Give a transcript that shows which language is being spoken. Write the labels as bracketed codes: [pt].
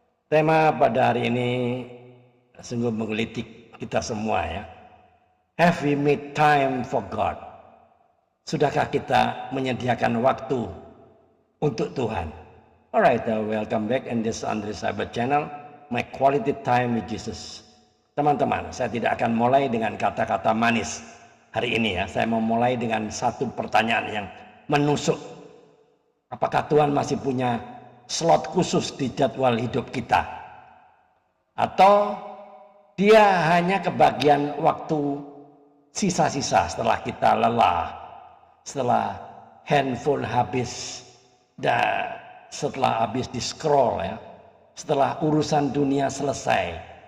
[id] Tema pada hari ini sungguh menggelitik kita semua ya. [en] Have we made time for God? [id] Sudahkah kita menyediakan waktu untuk Tuhan? [en] Alright, welcome back in this Andre Cyber Channel, my quality time with Jesus. [id] Teman-teman, saya tidak akan mulai dengan kata-kata manis hari ini ya. Saya mau mulai dengan satu pertanyaan yang menusuk. Apakah Tuhan masih punya slot khusus di jadwal hidup kita? Atau dia hanya kebagian waktu sisa-sisa setelah kita lelah, setelah handphone habis, dan setelah habis di scroll ya, setelah urusan dunia selesai.